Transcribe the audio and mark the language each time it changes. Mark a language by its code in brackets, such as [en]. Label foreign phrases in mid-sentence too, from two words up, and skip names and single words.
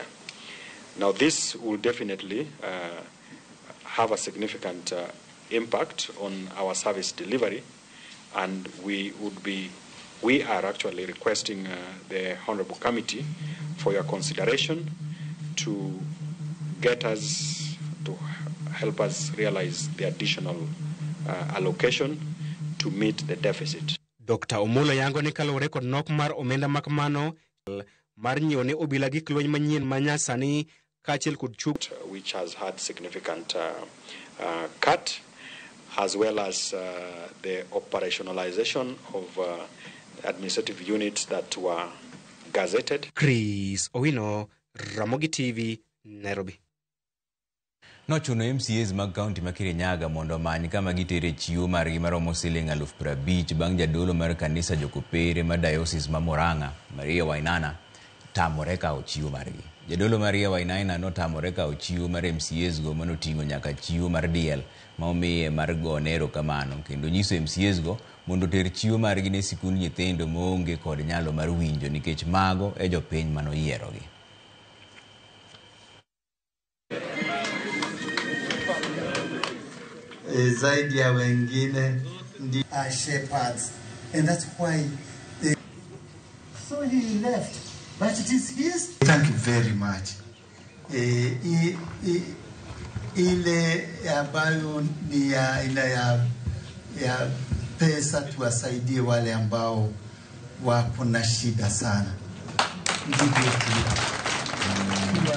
[en] Now this will definitely have a significant impact on our service delivery, and we are actually requesting the Honorable Committee for your consideration to get us, to help us realize the additional allocation to meet the deficit. [luo] Dr. Omolo yango ni kalore kod nok mar omenda makamano mar nyiewo ne obila gik lweny manyien manyasani kaachiel kod chuk [en] which has had significant cut, as well as the operationalization of administrative units that were gazetted. [luo] Chris Owino, Ramogi TV, Nairobi. Nochuno MCAs mag kaunti ma Kirinyaga mondo omany kama gitere chiwo margi maromo siling 50,000 bang' jadolo mar kanisa jokopere ma diocese ma Murang'a, Maria Wainana, tamore kawo chiwo margi. Jadolo Maria Wainana notamore kawo chiwo mar MCAs go manoting'o nyaka chiwo mar diel ma omiye mar gone erokamano kendo nyiso MCAs go mondo ter chiwo margi ne sikund nyithindo maonge kod nyalo mar winjo nikech mago e jopiny manoyierogi. [sw] Zaidi ya wengine [en] are shepherds, and that's why so he left, but it is his. Thank you very much. [sw] Ile ambayo ni ya pesa tuwasaidie wale ambao wako na shida sana, ndivyo tu.